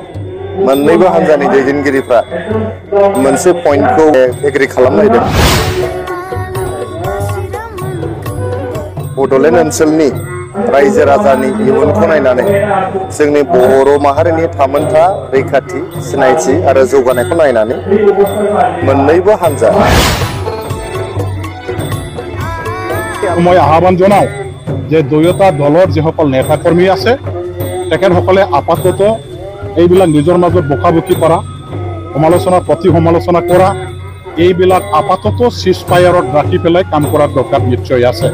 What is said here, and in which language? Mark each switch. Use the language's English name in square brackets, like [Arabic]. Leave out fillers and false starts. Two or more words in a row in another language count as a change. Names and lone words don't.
[Bodo] मोननैबो हानजानि दैदेनगिरिफ्रा मोनसे पइन्टखौ एग्रि खालामलायदों। बड'लेण्ड ओनसोलनि रायजो राजानि इयुनखौ नायनानै जोंनि बर' माहारिनि थामोनथा रैखाथि सिनायथि आरो जौगानायखौ नायनानै मोननैबो हानजा [Assamese] মই আহ্বান জনাওঁ যে দুয়োটা দলৰ যিসকল নেতা কৰ্মী আছে তেখেতসকলে আপাতত এইবিলাক নিজৰ মাজত বকাবকি কৰা সমালোচনা প্ৰতি সমালোচনা কৰা এইবিলাক আপাতত চিজ ফায়াৰত ৰাখি পেলাই কাম কৰাৰ দৰকাৰ নিশ্চয় আছে।